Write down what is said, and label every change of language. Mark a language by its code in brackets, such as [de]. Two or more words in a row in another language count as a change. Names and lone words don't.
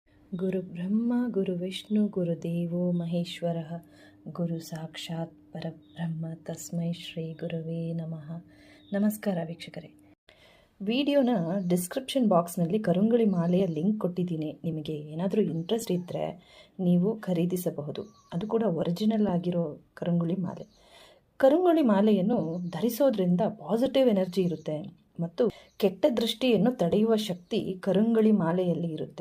[sa] ಗುರುಬ್ರಹ್ಮ ಗುರುವಿಷ್ಣು ಗುರುದೇವೋ ಮಹೇಶ್ವರಃ ಗುರು ಸಾಕ್ಷಾತ್ ಪರಬ್ರಹ್ಮ ತಸ್ಮೈ ಶ್ರೀ ಗುರುವೇ ನಮಃ. [kn] ನಮಸ್ಕಾರ ವೀಕ್ಷಕರೇ. ವಿಡಿಯೋನ [en] description box [kn] ಕರುಂಗಳಿ ಮಾಲೆಯ ಲಿಂಕ್ ಕೊಟ್ಟಿದ್ದೀನಿ. ನಿಮಗೆ ಏನಾದರೂ ಇಂಟ್ರೆಸ್ಟ್ ಇದ್ದರೆ ನೀವು ಖರೀದಿಸಬಹುದು. ಅದು ಕೂಡ ಒರಿಜಿನಲ್ ಆಗಿರೋ ಕರುಂಗಳಿ ಮಾಲೆ. ಕರುಂಗಳಿ ಮಾಲೆಯನ್ನು ಧರಿಸೋದ್ರಿಂದ [en] positive energy [kn] ಇರುತ್ತೆ ಮತ್ತು ಕೆಟ್ಟ ದೃಷ್ಟಿಯನ್ನು ತಡೆಯುವ ಶಕ್ತಿ ಕರುಂಗಳಿ ಮಾಲೆಯಲ್ಲಿ ಇರುತ್ತೆ.